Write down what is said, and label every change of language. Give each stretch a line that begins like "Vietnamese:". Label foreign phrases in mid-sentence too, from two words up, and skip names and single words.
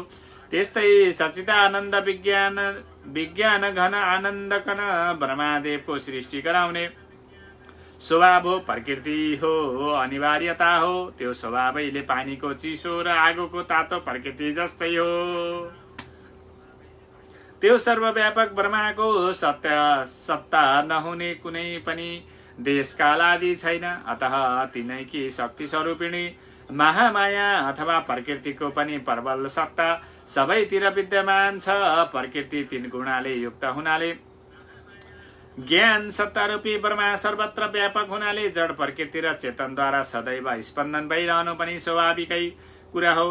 Nepali: त्यस्तै सच्चिदानन्द विज्ञान घन आनन्द कन ब्रह्मादेवको सृष्टि गराउने स्वभाव हो, प्रकृति हो, अनिवार्यता हो। त्यो स्वभावैले पानीको चिसो र आगोको तातो प्रकृति जस्तै हो। त्यो सर्वव्यापक ब्रह्माको सत्ता नहुने कुनै पनि देशकाल आदि छैन। अतः तिनैकी शक्ति स्वरूपिणी महामाया अथवा प्रकृतिको पनि प्रबल सत्ता सबैतिर विद्यमान छ। प्रकृति 3 गुणाले युक्त हुनाले ज्ञान सत्तारूपी ब्रह्मा सर्वत्र व्यापक हुनाले जड प्रकृति र चेतनद्वारा सदैव स्पन्दन भइरहनु पनि स्वाभाविकै कुरा हो।